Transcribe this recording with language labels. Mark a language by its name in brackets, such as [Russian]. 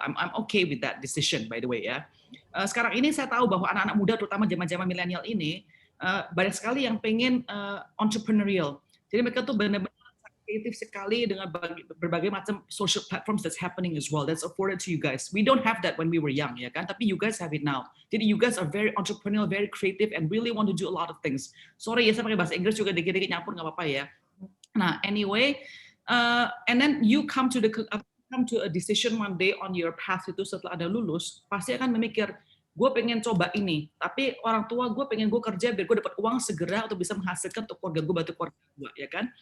[English] I'm okay with that decision by the way ya. [Indonesian] Sekarang ini saya tahu bahwa anak-anak muda terutama zaman-zaman milenial ini banyak sekali yang pengen entrepreneurial. Jadi mereka tuh benar-benar kreatif sekali dengan berbagai macam [English] social platforms that's happening as well. That's afforded to you guys. We don't have that when we were young, [Indonesian] ya kan? Tapi [English] you guys have it now. Jadi you guys are very entrepreneurial, very creative, and really want to do a lot of things. [Indonesian] Sorry ya, saya pakai bahasa Inggris juga dikit-dikit nyampur nggak apa-apa ya. Nah, [English] anyway, and then you come to a decision one day on your path [Indonesian] itu setelah Anda lulus, pasti akan memikir, gue pengen coba ini, tapi orang tua gue pengen gue kerja biar gue dapat uang segera untuk bisa menghasilkan untuk keluarga gue, bantu keluarga gue, ya kan?